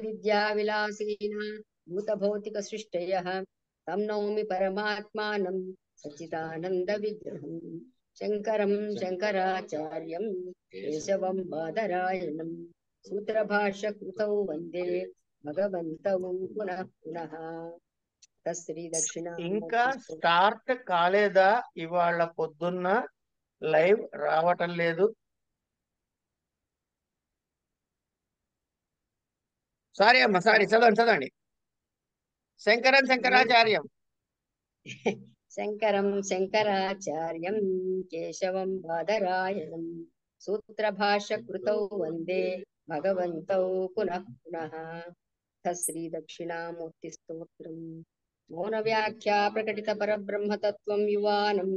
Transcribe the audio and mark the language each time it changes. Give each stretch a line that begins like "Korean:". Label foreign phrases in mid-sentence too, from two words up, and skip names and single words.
Sanskrit: यदविद्याविलासेन भूतभौतिकसृष्टयः तं नौमि परमात्मानं सच्चिदानन्दविग्रहं शङ्करं शङ्कराचार्यं केशवं बादरायणं सूत्रभाष्यकृतौ वन्दे भगवन्तौ पुनः पुनः तस्श्री
Telugu: ఇంకా
Sanskrit: दक्षिणामूर्तिस्तु
Telugu: స్టార్ట్ కాలేదా? ఇవాళ పొద్దున్న లైవ్ రావటం లేదు. సారీ అమ్మ, సారీ. చదవండి.
Sanskrit: శంకరం శంకరాచార్యం शङ्करं शङ्कराचार्यं केशवं बादरायणं सूत्रभाष्यकृतौ वन्दे भगवन्तौ पुनः पुनः तस्श्री दक्षिणामूर्तिस्तोत्रम् मौनव्याख्या प्रकटितपरब्रह्मतत्त्वं युवानं